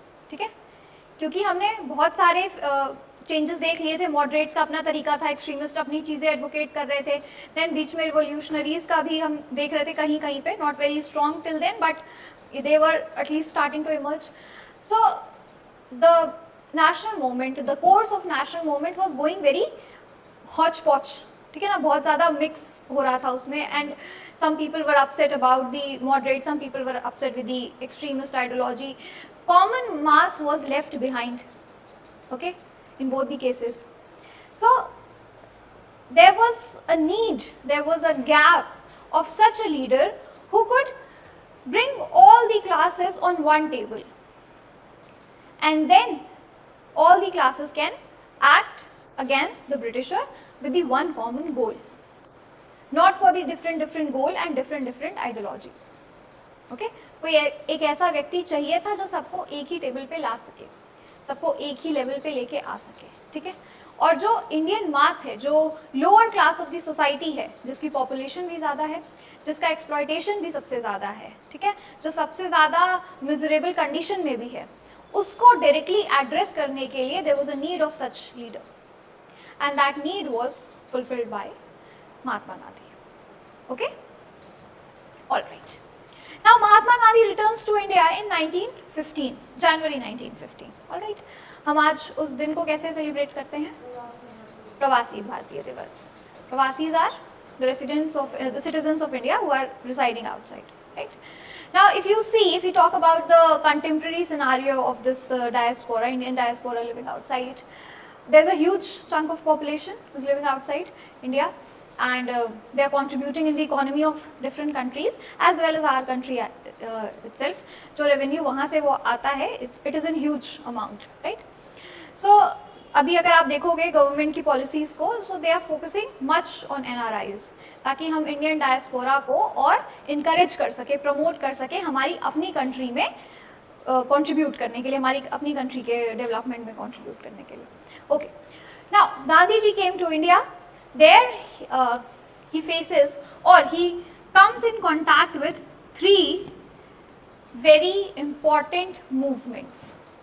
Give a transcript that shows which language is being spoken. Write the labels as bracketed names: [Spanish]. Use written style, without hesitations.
[Hindi] ठीक है, क्योंकि हमने बहुत सारे चेंजेस देख लिए थे. मॉडरेट्स का अपना तरीका था, एक्सट्रीमिस्ट अपनी चीज़ें एडवोकेट कर रहे थे. [English] then [Hindi] बीच में रिवोल्यूशनरीज का भी हम देख रहे थे कहीं कहीं पे, [English] Not very strong till then, but they were at least starting to emerge. So the national movement, the course of national movement was going very hodgepodge, [Hindi] ठीक है ना, बहुत ज़्यादा मिक्स हो रहा था उसमें, [English] And some people were upset about the moderate, some people were upset with the extremist ideology. Common mass was left behind, okay, in both the cases. So there was a need, there was a gap of such a leader who could bring all the classes on one table, and then all the classes can act against the Britisher with the one common goal, not for the different goal and different ideologies. [Hindi] Okay, कोई एक ऐसा व्यक्ति चाहिए था जो सबको एक ही table पे ला सके, सबको एक ही लेवल पे लेके आ सके, ठीक है। और जो इंडियन मास है, जो lower class of the society है, जिसकी पॉपुलेशन भी ज़्यादा है, जिसका एक्सप्लॉयटेशन भी सबसे ज़्यादा है, ठीक है, जो सबसे ज़्यादा मिजरेबल कंडीशन में भी है, उसको डायरेक्टली एड्रेस करने के लिए [English] There was a need of such leader, and that need was fulfilled by Mahatma Gandhi. Okay, all right. Now Mahatma Gandhi returns to India in 1915, January 1915. All right. [Hindi] हम आज उस दिन को कैसे सेलिब्रेट करते हैं? प्रवासी भारतीय दिवस. [English] Pravasis are the residents of the citizens of India who are residing outside, right? Now, if you talk about the contemporary scenario of this diaspora, Indian diaspora living outside, there's a huge chunk of population who's living outside India, and they are contributing in the economy of different countries as well as our country itself. [Hindi] जो revenue वहाँ से वो आता है, [English] it is in huge amount, right? [Hindi] So अभी अगर आप देखोगे गवर्नमेंट की पॉलिसीज को, [English] so they are focusing much on NRIs, [Hindi] ताकि हम इंडियन डायस्पोरा को और इनकरेज कर सके, प्रमोट कर सके हमारी अपनी कंट्री में कंट्रीब्यूट करने के लिए, हमारी अपनी कंट्री के डेवलपमेंट में कंट्रीब्यूट करने के लिए. [English] Okay, now Gandhi ji came to India. There he faces, or he comes in contact with three very important movements.